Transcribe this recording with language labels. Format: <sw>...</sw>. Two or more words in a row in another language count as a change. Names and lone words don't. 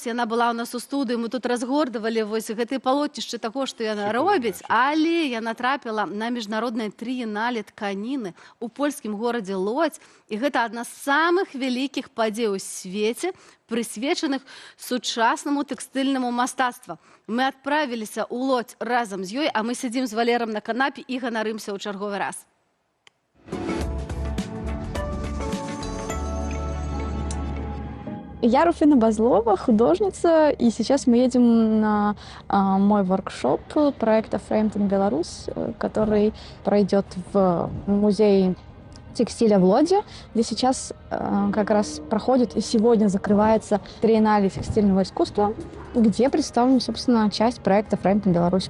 <be>Яна была ў нас у студыі, мы тут разгордавалі вось гэтыя палотнішчы таго, што яна робіць, але яна трапіла на міжнароднае трыенале тканіны ў польскім горадзе Лодзь, і гэта адна з самых вялікіх падзей у свеце, прысвечаных сучаснаму тэкстыльнаму мастацтву. Мы адправіліся ў Лодзь разам з ёй, а мы сядзім з Валерам на канапе і ганарымся ў чарговы раз.</be> <ru>Я Руфина Базлова, художница, и сейчас мы едем на мой воркшоп проекта Framed in Belarus, который пройдет в музее текстиля в Лодзе, где сейчас как раз проходит и сегодня закрывается триеннале текстильного искусства, где представлена, собственно, часть проекта Framed in Belarus.</ru>